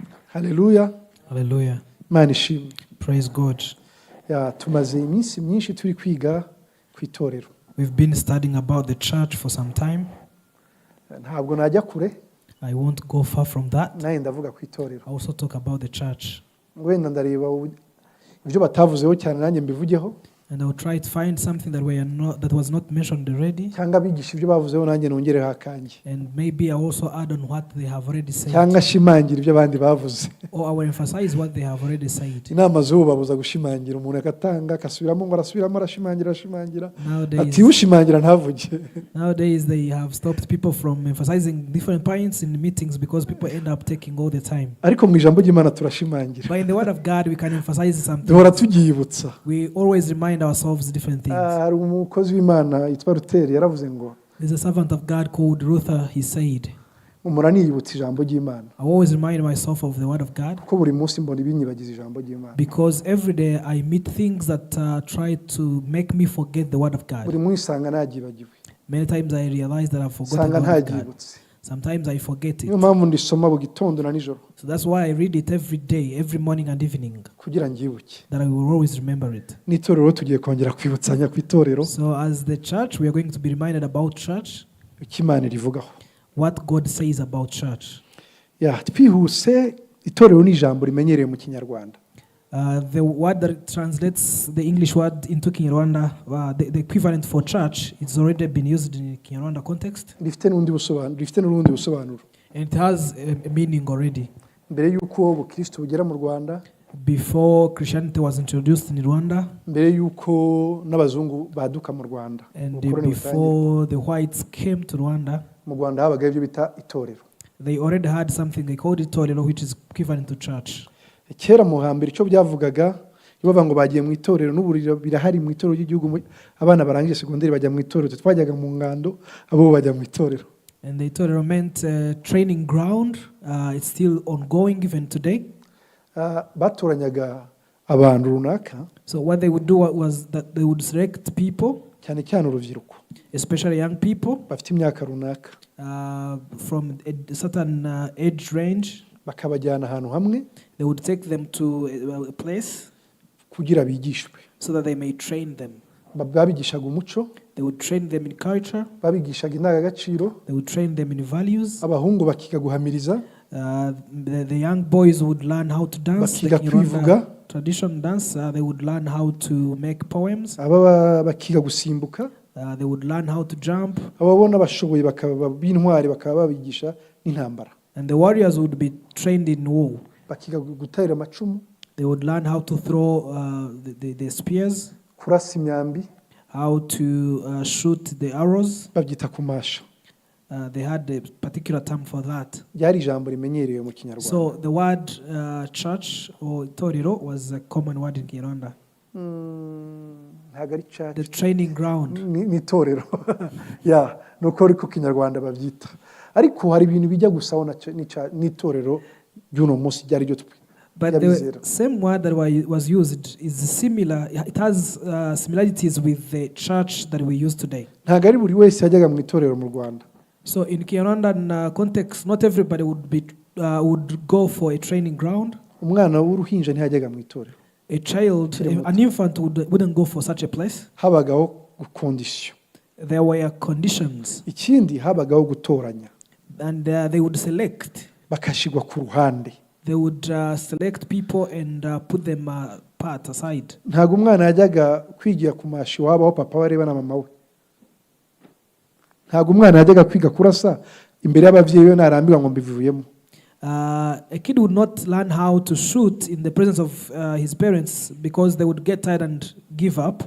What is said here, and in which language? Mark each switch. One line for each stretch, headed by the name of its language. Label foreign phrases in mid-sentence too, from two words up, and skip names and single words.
Kinyarwanda: Hallelujah. Hallelujah. Imana ishimwe.
English: Praise God.
Kinyarwanda: Tumaze iminsi myinshi turi kwiga ku itorero.
English: We've been studying about the church for some time.
Kinyarwanda: Ntabwo najya kure.
English: I won't go far from that.
Kinyarwanda: Naye ndavuga ku itorero.
English: I also talk about the church.
Kinyarwanda: Wenda ndareba ibyo batavuzeho cyane nanjye mbivugeho.
English: And I will try to find something that was not mentioned already.
Kinyarwanda: Cyangwa bigisha ibyo bavuzeho nanjye nongereho akanjye.
English: And maybe I also add on what they have already said.
Kinyarwanda: Cyangwa shimangira ibyo abandi bavuze.
English: Or I will emphasize what they have already said.
Kinyarwanda: Inama zo babuza gushimangira umuntu agatanga akasubiramo ngo arasubiramo arashimangira. Ati ushimangira ntavuge.
English: Nowadays they have stopped people from emphasizing different points in meetings because people end up taking all the time.
Kinyarwanda: Ariko mu ijambo ry'Imana turashimangira.
English: But in the word of God we can emphasize something.
Kinyarwanda: Duhora tugiyibutsa.
English: We always remind ourselves different things.
Kinyarwanda: Hari umukozi w'Imana yitwa Ruteri yaravuze ngo
English: There's a servant of God called Luther. He said,
Kinyarwanda: umura niyibutsa ijambo ry'Imana.
English: I always remind myself of the word of God.
Kinyarwanda: Ko buri munsi mbona ibinyibagiza ijambo ry'Imana.
English: Because every day I meet things that try to make me forget the word of God.
Kinyarwanda: Buri munsi sanga nagibagiwe.
English: Many times I realize that I've forgotten the word of God. Sometimes I forget it.
Kinyarwanda: Niyo mpamvu ndisoma mu gitondo na nijoro.
English: So that's why I read it every day, every morning and evening.
Kinyarwanda: Kugira ngibuke.
English: That I will always remember it.
Kinyarwanda: N'itorero tugiye kongera kwibutsanya ku itorero.
English: So as the church we are going to be reminded about church.
Kinyarwanda: Ikimana rivugaho.
English: What God says about church.
Kinyarwanda: Twihuse itorero ni ijambo rimenyereye mu Kinyarwanda.
English: The word that translates the English word into Kinyarwanda, the equivalent for church, it's already been used in Kinyarwanda context.
Kinyarwanda: Rifite n'urundi busobanuro.
English: And it has a meaning already.
Kinyarwanda: Mbere yuko ubukristo bugera mu Rwanda,
English: before Christianity was introduced in Rwanda,
Kinyarwanda: mbere yuko n'abazungu baduka mu Rwanda,
English: and before the whites came to Rwanda,
Kinyarwanda: mu Rwanda habaga ibyo bita itorero.
English: They already had something they called Itorero, which is equivalent to church.
Kinyarwanda: Kera mu hambere icyo byavugaga bavuga ngo bagiye mu itorero n'uburiro birahari mu itorero ry'igihugu, abana barangije segonderi bajya mu itorero, twajyaga mu ngando abo bajya mu itorero.
English: And the Itorero meant training ground. It's still ongoing even today.
Kinyarwanda: Batoranyaga abantu runaka.
English: So what they would do was that they would select people,
Kinyarwanda: cyane cyane urubyiruko,
English: especially young people,
Kinyarwanda: bafite imyaka runaka,
English: from a certain age range.
Kinyarwanda: Bakabajyana ahantu hamwe.
English: They would take them to a place
Kinyarwanda: kugira bigishwe,
English: so that they may train them.
Kinyarwanda: Babigishaga umuco.
English: They would train them in culture.
Kinyarwanda: Babigishaga indangagaciro.
English: They would train them in values.
Kinyarwanda: Abahungu bakiga guhamiriza.
English: The young boys would learn how to dance.
Kinyarwanda: Bakiga kwivuga.
English: Traditional dance. They would learn how to make poems.
Kinyarwanda: Aba bakiga gusimbuka.
English: They would learn how to jump.
Kinyarwanda: Ababona bashoboye bakaba b'intwari bakaba babigisha n'intambara.
English: And the warriors would be trained in war.
Kinyarwanda: Bakiga gutera amacumu.
English: They would learn how to throw the spears.
Kinyarwanda: Kurasa imyambi.
English: How to shoot the arrows.
Kinyarwanda: Babyita kumasha.
English: They had a particular term for that.
Kinyarwanda: Ryari ijambo rimenyerewe mu Kinyarwanda.
English: So the word church or Itorero was a common word in Kinyarwanda. The training ground.
Kinyarwanda: Ni itorero. Nuko ariko Kinyarwanda babyita. Ariko hari ibintu bijya gusaho n'itorero by'uno munsi byari byo.
English: But the same word that was used is similar. It has similarities with the church that we use today.
Kinyarwanda: Ntago ari buri wese yajyaga mu itorero mu Rwanda.
English: So in Kinyarwanda context, not everybody would go for a training ground.
Kinyarwanda: Umwana w'uruhinja ntiyajyaga mu itorero.
English: A child, an infant wouldn't go for such a place.
Kinyarwanda: Habagaho condition.
English: There were conditions.
Kinyarwanda: Ikindi habagaho gutoranya.
English: And they would select.
Kinyarwanda: Bakashigwa ku ruhande.
English: They would select people and put them apart aside.
Kinyarwanda: Ntago umwana yajyaga kwigira ku mashi wabo aho papa wareba na mama we. Ntago umwana yajyaga kwiga kurasa imbere y'abavyeyi we narambirwa ngo mbivuyemo.
English: A kid would not learn how to shoot in the presence of his parents because they would get tired and give up.